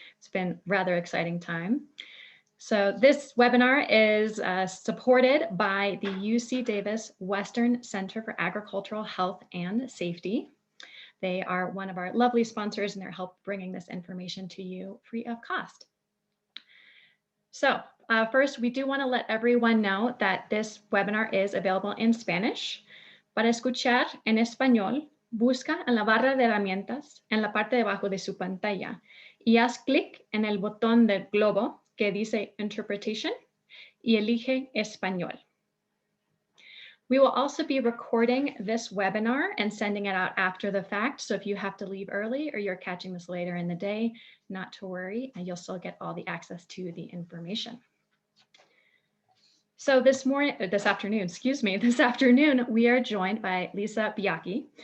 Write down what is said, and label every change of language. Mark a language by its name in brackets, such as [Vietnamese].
[English] It's been a rather exciting time. So this webinar is supported by the UC Davis Western Center for Agricultural Health and Safety. They are one of our lovely sponsors and they're help bringing this information to you free of cost. So first, we do want to let everyone know that this webinar is available in Spanish. [Spanish] Para escuchar en español, busca en la barra de herramientas en la parte de abajo de su pantalla y haz clic en el botón del globo que dice Interpretation y elige Español. [English] We will also be recording this webinar and sending it out after the fact. So if you have to leave early or you're catching this later in the day, not to worry, and you'll still get all the access to the information. So this afternoon, we are joined by Lisa Baiocchi.